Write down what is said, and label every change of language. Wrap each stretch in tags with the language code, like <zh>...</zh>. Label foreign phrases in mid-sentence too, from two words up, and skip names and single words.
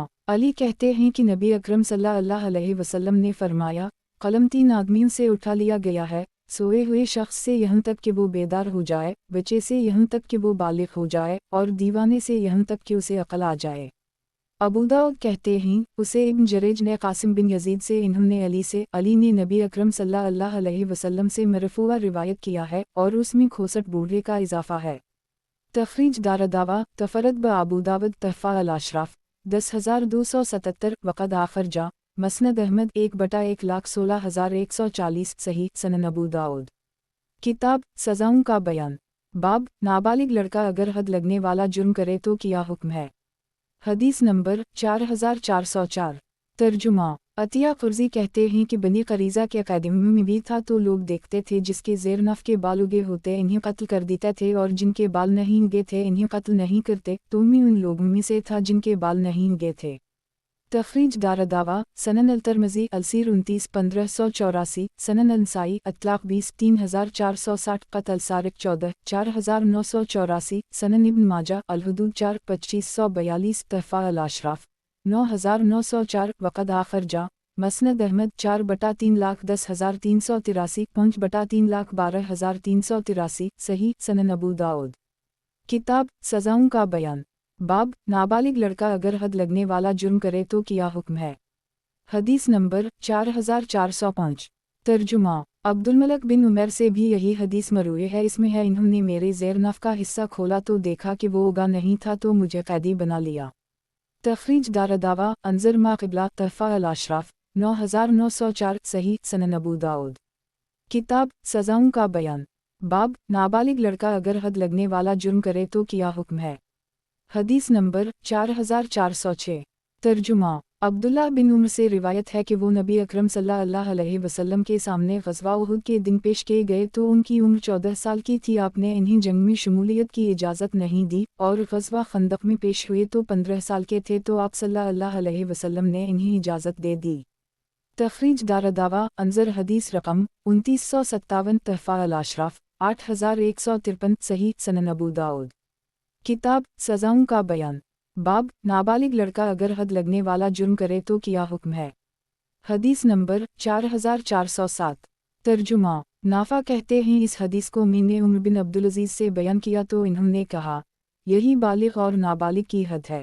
<ur>علی کہتے ہیں کہ نبی اکرم</ur> <ar>صلی اللہ علیہ وسلم</ar> <ur>نے فرمایا، قلم 3 آدمیوں سے اٹھا لیا گیا ہے، سوئے ہوئے شخص سے یہاں تک کہ وہ بیدار ہو جائے، بچے سے یہاں تک کہ وہ بالغ ہو جائے، اور دیوانے سے یہاں تک کہ اسے عقل آ جائے. ابو داؤد کہتے ہیں، اسے ابن جریج نے قاسم بن یزید سے، انہوں نے علی سے، علی نے نبی اکرم</ur> <ar>صلی اللہ علیہ وسلم</ar> <ur>سے مرفوعاً روایت کیا ہے، اور اس میں 65 بوڑھے کا اضافہ ہے.</ur> <ar>تخریج دار الدعوۃ تفرد بہ ابو داؤد تحفۃ الاشراف 10277 وقد اخرجہ مسند احمد 1/1,16,140 صحیح سنن ابو داؤد.</ar> <ur>کتاب سزاؤں کا بیان. باب نابالغ لڑکا اگر حد لگنے والا جرم کرے تو کیا حکم ہے. حدیث نمبر 4404۔ ترجمہ. عطیہ قرظی کہتے ہیں کہ بنی قریظہ کے اکادمی میں بھی تھا، تو لوگ دیکھتے تھے جس کے زیر ناف کے بال اگے ہوتے انہیں قتل کر دیتے تھے، اور جن کے بال نہیں اگے تھے انہیں قتل نہیں کرتے، تو میں ان لوگوں میں سے تھا جن کے بال نہیں اگے تھے.</ur> <ar>تخریج دار الدعوۃ سنن الترمذی السیر 29 1584 سنن النسائی الطلاق 20 3460 قطع السارق 14 4984 سنن ابن ماجہ الحدود 4 2542 تحفۃ الاشراف 9904 وقد اخرجہ مسند احمد 4/3,10,383 5/3,12,383 صحیح سنن ابو داؤد.</ar> <ur>کتاب سزاؤں کا بیان. باب نابالغ لڑکا اگر حد لگنے والا جرم کرے تو کیا حکم ہے. حدیث نمبر 4405۔ ترجمہ. عبدالملک بن عمیر سے بھی یہی حدیث مروی ہے۔ اس میں ہے، انہوں نے میرے زیر ناف کا حصہ کھولا تو دیکھا کہ وہ اگا نہیں تھا، تو مجھے قیدی بنا لیا.</ur> <ar>تخریج دار الدعوۃ انظر ما قبلہ تحفۃ الاشراف 9904 صحیح سنن ابو داؤد.</ar> <ur>کتاب سزاؤں کا بیان. باب نابالغ لڑکا اگر حد لگنے والا جرم کرے تو کیا حکم ہے. حدیث نمبر 4406۔ ترجمہ. عبداللہ بن عمر سے روایت ہے کہ وہ نبی اکرم</ur> <ar>صلی اللہ علیہ وسلم</ar> <ur>کے سامنے غزوہ احد کے دن پیش کیے گئے، تو ان کی عمر 14 سال کی تھی. آپ نے انہیں جنگ میں شمولیت کی اجازت نہیں دی، اور غزوہ خندق میں پیش ہوئے تو 15 سال کے تھے، تو آپ</ur> <ar>صلی اللہ علیہ وسلم</ar> <ur>نے انہیں اجازت دے دی.</ur> <ar>تخریج دار الدعوۃ انظر حدیث رقم 2957 تحفۃ الاشراف 8153 صحیح سنن ابو داؤد.</ar> <ur>کتاب سزاؤں کا بیان. باب نابالغ لڑکا اگر حد لگنے والا جرم کرے تو کیا حکم ہے. حدیث نمبر 4407. ترجمہ. نافع کہتے ہیں، اس حدیث کو میں نے عمر بن عبدالعزیز سے بیان کیا تو انہوں نے کہا، یہی بالغ اور نابالغ کی حد ہے.</ur>